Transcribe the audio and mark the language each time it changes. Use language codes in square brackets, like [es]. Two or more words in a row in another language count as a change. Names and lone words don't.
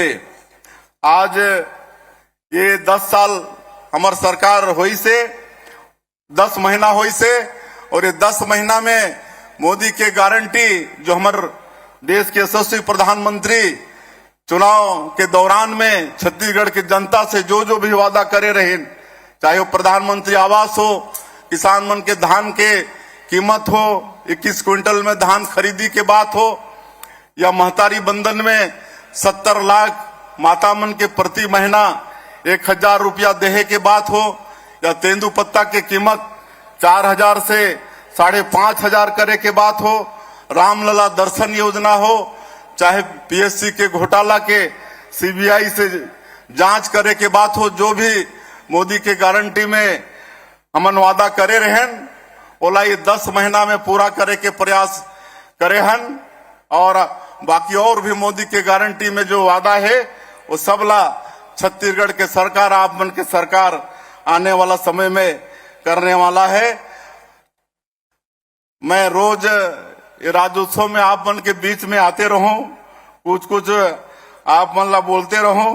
[hne] आज ये 10 साल हमार सरकार हुई से 10 महीना हुई से और ये 10 महीना में मोदी के गारंटी जो हमारे देश के यशस्वी प्रधानमंत्री चुनाव के दौरान में छत्तीसगढ़ की जनता से जो जो भी वादा करे रहे, चाहे वो प्रधानमंत्री आवास हो, किसान मन के धान के कीमत हो, 21 क्विंटल में धान खरीदी के बात हो, या महतारी बंधन में 70 लाख माता मन के प्रति महीना 1000 रुपया देहे के बात हो, या तेंदु पत्ता की कीमत 4000 से 5500 करे के बात हो, रामलला दर्शन योजना हो, चाहे पीएससी के घोटाला के सीबीआई से जांच करे के बात हो, जो भी मोदी के गारंटी में हमन वादा करे रहन ओला ये 10 महीना में पूरा करे के प्रयास करे हन। और बाकी और भी मोदी के गारंटी में जो वादा है वो सबला छत्तीसगढ़ के सरकार, आप मन के सरकार आने वाला समय में करने वाला है। मैं रोज ये राज्योत्सव में आप मन के बीच में आते रहूं, कुछ कुछ आप मन ला बोलते रहूं।